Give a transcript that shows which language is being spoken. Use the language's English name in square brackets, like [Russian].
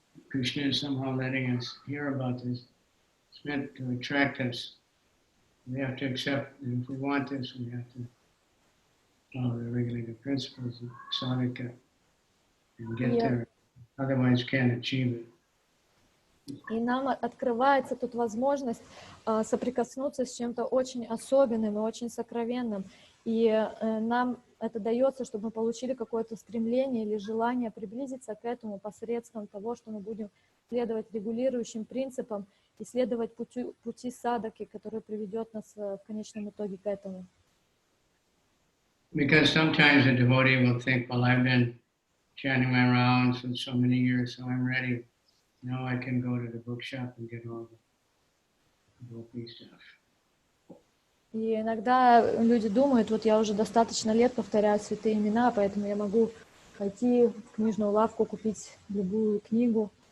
[English] Krishna is somehow letting us hear about this. It's meant to attract us. We have to accept that if we want this, we have to follow the regulated principles of sadhaka and get there. Otherwise, can't achieve it. [Russian] И нам открывается тут возможность соприкоснуться с чем-то очень особенным и очень сокровенным. И нам это дается, чтобы мы получили какое-то стремление или желание приблизиться к этому посредством того, что мы будем следовать регулирующим принципам и следовать пути садаки, который приведет нас в конечном итоге к этому. [English] Because sometimes a devotee will think, well, I've been chanting my rounds for so many years, so I'm ready. Now I can go to the bookshop and get all the gopi stuff. [Russian] И иногда люди думают, вот я уже достаточно лет повторяю святые имена, поэтому я могу пойти в книжную лавку, купить любую книгу.